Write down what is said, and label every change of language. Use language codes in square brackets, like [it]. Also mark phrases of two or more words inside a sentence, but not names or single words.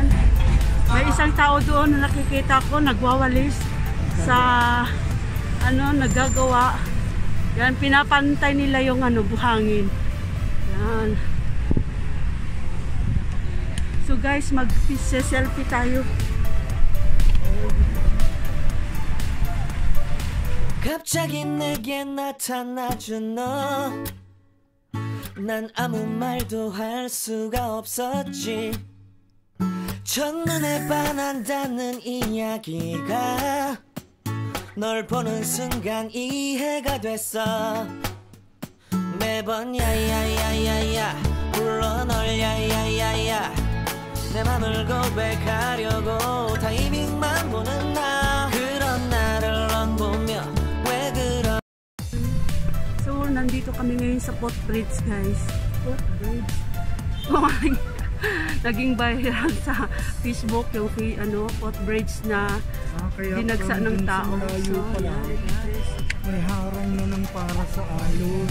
[tl] May isang tao doon na nakikita ko nagwawalis sa naggagawa. Yan, pinapantay nila yung buhangin. Yan. So guys, mag-selfie tayo. [ko] 갑자기 내게 나타나준 너 난 아무 말도 할 수가 없었지 첫눈에 반한다는 이야기가 널 보는 순간 이해가 됐어 매번 야야야야야 불러 널 야야야야 내 맘을 고백하려고 타이밍만 보는 나 그런 나를 넌 보며 왜 그러 [tl] So nandito kami ngayon sa footbridge guys. Footbridge. Naging viral sa Facebook yung footbridge na dinagsa ng tao. So, may harang na ng para sa alon.